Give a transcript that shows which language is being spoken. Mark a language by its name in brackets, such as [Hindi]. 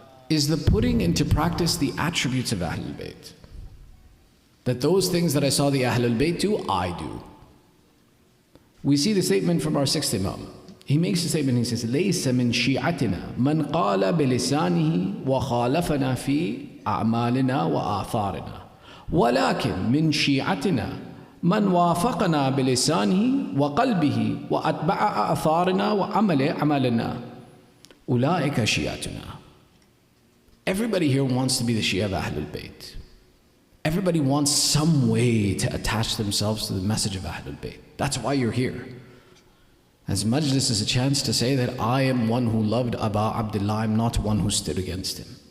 [English] is the putting into practice the attributes of Ahlul Bayt. That those things that I saw the Ahlul Bayt do, I do. We see the statement from our sixth Imam. He makes a statement, he says, [Arabic] لَيْسَ مِنْ شِيعَتِنَا مَنْ قَالَ بِلِسَانِهِ وَخَالَفَنَا فِي أَعْمَالِنَا وَآثَارِنَا وَلَكِنْ مِنْ شِيعَتِنَا مَنْ وَافَقَنَا بِلِسَانِهِ وَقَلْبِهِ وَأَتْبَعَ آثَارِنَا وَعَمَلِ عَمَلِنَا أُولَٰئِكَ شِيعَتُنَا. [English] Everybody here wants to be the Shia of Ahlul Bayt. Everybody wants some way to attach themselves to the message of Ahlul Bayt. That's why you're here. As Majlis is a chance to say that I am one who loved Aba Abdullah, I'm not one who stood against him.